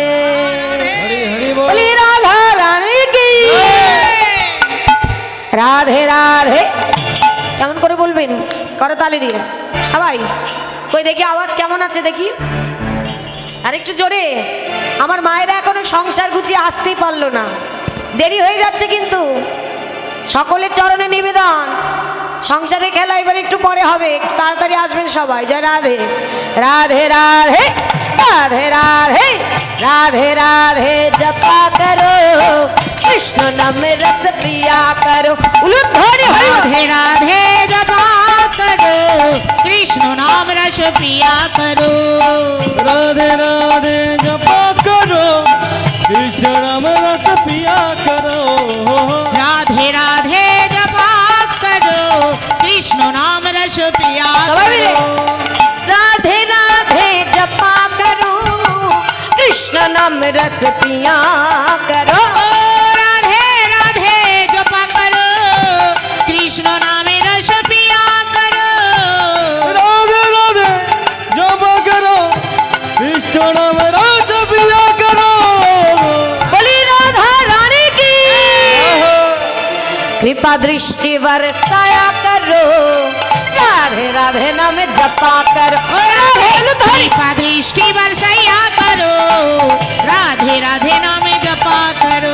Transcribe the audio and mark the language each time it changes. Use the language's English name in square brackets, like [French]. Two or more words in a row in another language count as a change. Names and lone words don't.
[Hindi] बोली राधा रानी की राधे राधे। [Bangla] কেমন করে বলবেন? করতালি দিয়ে সবাই। কই দেখি আওয়াজ কেমন আছে দেখি, আর একটু জোরে। আমার মায়েরা এখনো সংসার গুছিয়ে আসতেই পারলো না, দেরি হয়ে যাচ্ছে কিন্তু। সকলের চরণে নিবেদন, সংসারে খেলা এবার একটু পরে হবে, তাড়াতাড়ি আসবেন সবাই। [Hindi] जय राधे राधे राधे राधे राधे राधे राधे जपा करो कृष्ण नाम रस पिया करो। উলুধ্বনি। राधे राधे जपा करो कृष्ण नाम रस पिया करो। राधे राधे जपा करो कृष्ण नाम रस पिया करो। राधे राधे जपा करो कृष्ण नाम रस पिया करो। राधे राधे जपा करो कृष्ण नाम रस पिया करो। राधे राधे जपा करो कृष्ण नाम रस पिया करो। राधे राधे जपा करो कृष्ण नाम रस पिया करो। बोली राधा रानी की कृपा दृष्टि बरसाया करो। राधे राधे नाम जपा करो। कृपा दृष्टि बरसाया करो राधे राधे नाम जपा करो।